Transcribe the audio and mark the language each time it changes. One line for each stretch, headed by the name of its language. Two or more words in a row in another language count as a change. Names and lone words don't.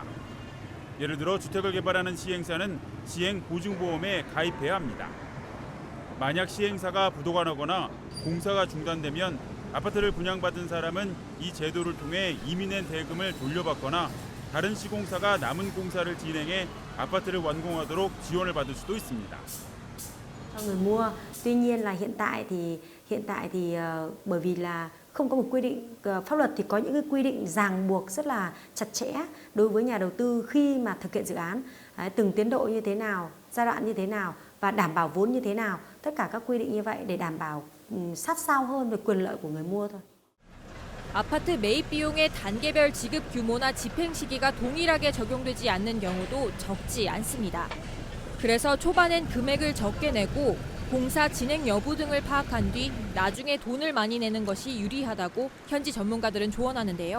Korean: 예를 들어 주택을 개발하는 시행사는 시행 보증보험에 가입해야 합니다. 만약 시행사가 부도가 나거나 공사가 중단되면 아파트를 분양받은 사람은 이 제도를 통해 이미 낸 대금을 돌려받거나 다른 시공사가 남은 공사를 진행해 아파트를 완공하도록 지원을 받을 수도 있습니다.
Vietnamese: cho người mua. Tuy nhiên là hiện tại thì bởi vì là không có một quy định pháp luật thì có những cái quy định ràng buộc rất là chặt chẽ đối với nhà đầu tư khi mà thực hiện dự án, từng tiến độ như thế nào, giai đoạn như thế nào và đảm bảo vốn như thế nào, tất cả các quy định như vậy để đảm bảo sát sao hơn về quyền lợi của người mua thôi.
Korean: 아파트 매입 비용의 단계별 지급 규모나 집행 시기가 동일하게 적용되지 않는 경우도 적지 않습니다. 그래서 초반엔 금액을 적게 내고 공사 진행 여부 등을 파악한 뒤 나중에 돈을 많이 내는 것이 유리하다고 현지 전문가들은 조언하는데요.